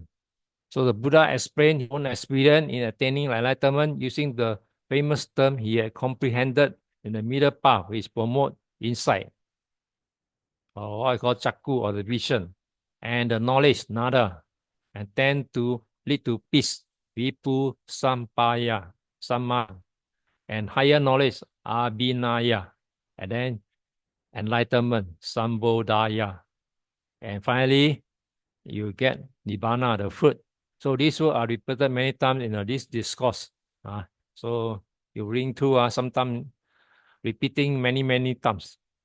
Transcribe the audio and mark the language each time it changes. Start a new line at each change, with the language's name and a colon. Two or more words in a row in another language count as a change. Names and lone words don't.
English: So the Buddha explained his own experience in attaining enlightenment using the famous term he had comprehended in the middle path, which promote insight, or what I call chakku, or the vision, and the knowledge, nada, and tend to lead to peace,
Pali: vipu sampaya, samma,
English: and higher knowledge, abhinaya, and then enlightenment, sambodhaya, and finally, you get nibbana, the fruit. So these words are repeated many times in this discourse. So you read through, sometimes repeating many times.